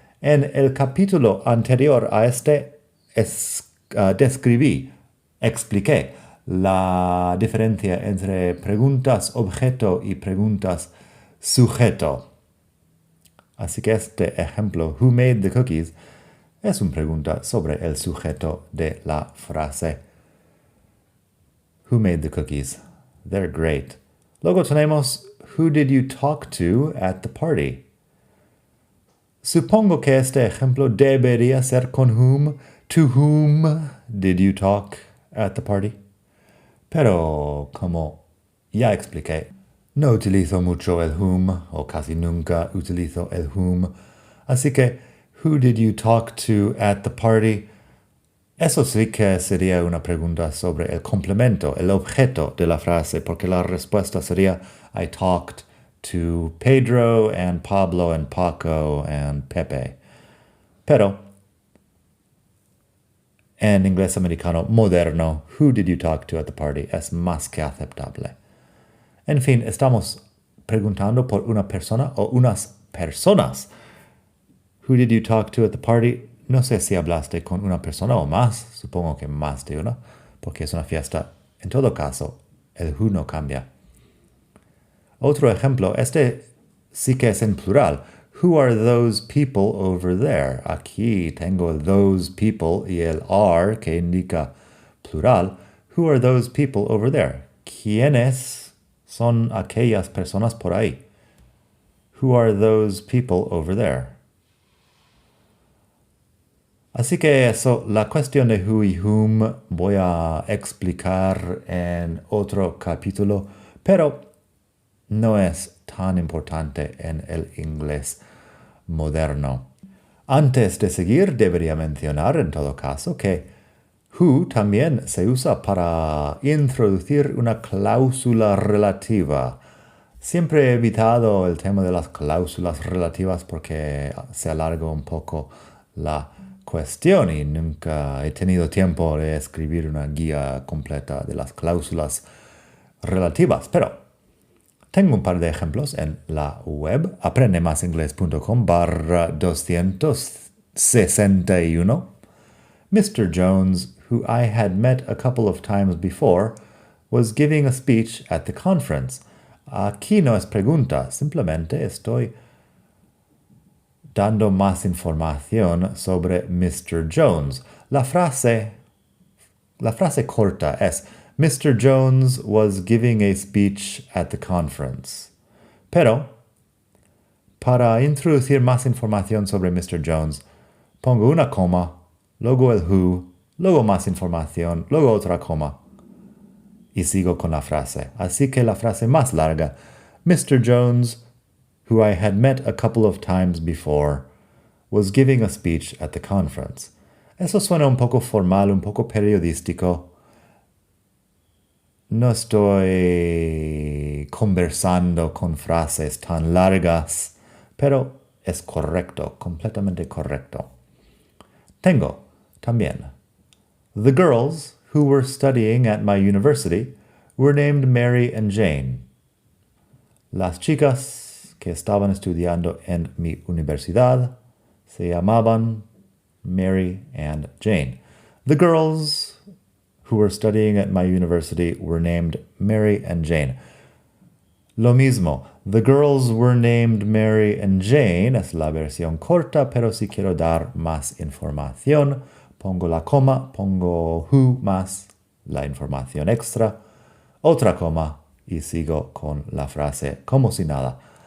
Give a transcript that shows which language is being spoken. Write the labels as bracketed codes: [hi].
[es] En el capítulo anterior a este expliqué la diferencia entre preguntas objeto y preguntas sujeto. Así que este ejemplo, [en] who made the cookies, [es] es una pregunta sobre el sujeto de la frase. [en] Who made the cookies? They're great. [es] Luego tenemos, [en] who did you talk to at the party? [es] Supongo que este ejemplo debería ser con whom. [en] To whom did you talk at the party? [es] Pero como ya expliqué, no utilizo mucho el whom o casi nunca utilizo el whom. Así que, [en] who did you talk to at the party? [es] Eso sí que sería una pregunta sobre el complemento, el objeto de la frase, porque la respuesta sería [en] I talked to Pedro and Pablo and Paco and Pepe. [es] Pero en inglés americano moderno, [en] who did you talk to at the party [es] es más que aceptable. En fin, estamos preguntando por una persona o unas personas. [en] Who did you talk to at the party? [es] No sé si hablaste con una persona o más, supongo que más de una, porque es una fiesta. En todo caso, el who no cambia. Otro ejemplo, este sí que es en plural. [en] Who are those people over there? [es] Aquí tengo el [en] those people [es] y el are que indica plural. [en] Who are those people over there? [es] ¿Quiénes son aquellas personas por ahí? [en] Who are those people over there? [es] Así que eso, la cuestión de who y whom voy a explicar en otro capítulo, pero no es tan importante en el inglés moderno. Antes de seguir, debería mencionar en todo caso que who también se usa para introducir una cláusula relativa. Siempre he evitado el tema de las cláusulas relativas porque se alarga un poco la cuestión y nunca he tenido tiempo de escribir una guía completa de las cláusulas relativas, pero tengo un par de ejemplos en la web aprendemasinglés.com/261. [en] Mr. Jones, who I had met a couple of times before, was giving a speech at the conference. [es] Aquí no es pregunta, simplemente estoy dando más información sobre Mr. Jones. La frase corta es Mr. [en] Jones was giving a speech at the conference. [es] Pero, para introducir más información sobre Mr. Jones, pongo una coma, luego el who, luego más información, luego otra coma. Y sigo con la frase. Así que la frase más larga. [en] Mr. Jones, who I had met a couple of times before, was giving a speech at the conference. [es] Eso suena un poco formal, un poco periodístico. No estoy conversando con frases tan largas, pero es correcto, completamente correcto. Tengo también. [en] The girls who were studying at my university were named Mary and Jane. [es] Las chicas que estaban estudiando en mi universidad se llamaban Mary and Jane. [en] The girls who were studying at my university were named Mary and Jane. [es] Lo mismo, [en] the girls were named Mary and Jane [es] es la versión corta, pero si quiero dar más información, pongo la coma, pongo who más la información extra, otra coma y sigo con la frase como si nada.